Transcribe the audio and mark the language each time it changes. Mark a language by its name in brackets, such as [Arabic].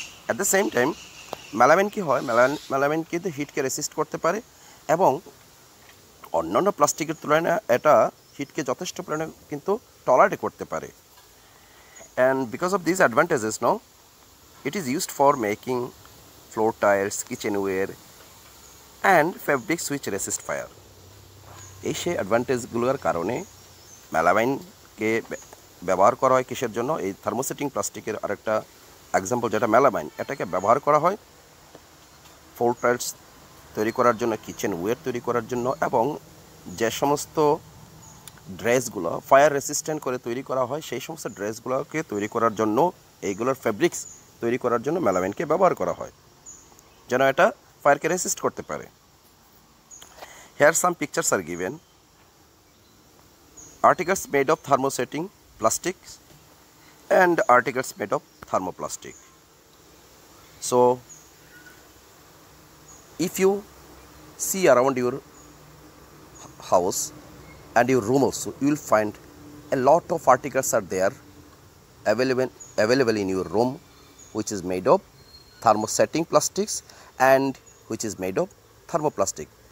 [English] At the same time, [Bangla] melamine কি হয়, melamine কিন্তু হিটকে রেসিস্ট করতে পারে এবং অন্যান্য প্লাস্টিকের তুলনায় এটা হিটকে যথেষ্ট পরিমাণে কিন্তু টলারেট করতে পারে। [English] And because of these advantages, it is used for making floor tiles, kitchenware and fabrics which resist fire. [Bangla] এই সেই অ্যাডভান্টেজগুলোর কারণে মেলামাইনকে ব্যবহার করা হয় কিসের জন্য? এই থার্মোসেটিং প্লাস্টিকের আরেকটা এক্সাম্পল যেটা মেলামাইন, এটাকে ব্যবহার করা হয় ফ্লোর টাইলস তৈরি করার জন্য, কিচেনওয়্যার তৈরি করার জন্য, এবং যে সমস্ত ড্রেসগুলো ফায়ার রেসিস্ট্যান্ট করে তৈরি করা হয়, সেই সমস্ত ড্রেসগুলোকে তৈরি করার জন্য, এইগুলোর ফেব্রিক্স তৈরি করার জন্য মেলামাইনকে ব্যবহার করা হয়, যেন এটা ফায়ারকে রেসিস্ট করতে পারে। [English] Here some pictures are given. Articles made of thermosetting plastic and articles made of thermoplastic. So if you see around your house and your room also, you will find a lot of articles are there available in your room, which is made of thermosetting plastics and which is made of thermoplastic.